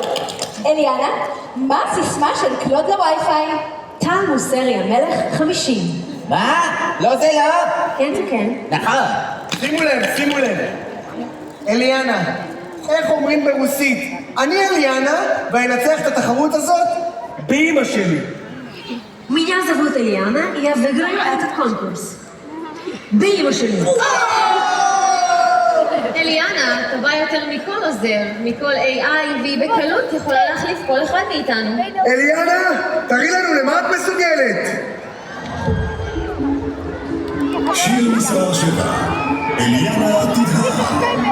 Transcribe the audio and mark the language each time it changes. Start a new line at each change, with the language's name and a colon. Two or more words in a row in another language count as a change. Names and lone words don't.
Hebrew: אליאנה, מה הסיסמה של קלוד לווי-פיי? טל מוסרי המלך 50. מה? לא זה לא? כן זה כן. נכון. שימו לב. אליאנה, איך אומרים ברוסית? אני אליאנה ואנצח את התחרות הזאת באמא שלי.
Russian: Меня зовут Eliana, и я выиграю этот конкурс.
Hebrew: באמא שלי. אליאנה, טובה יותר מכל עוזר, מכל AI, והיא בקלות יכולה להחליף כל אחד מאיתנו. אליאנה, תראי לנו למה את מסוגלת. שיר מספר 7, אליאנה תדהר.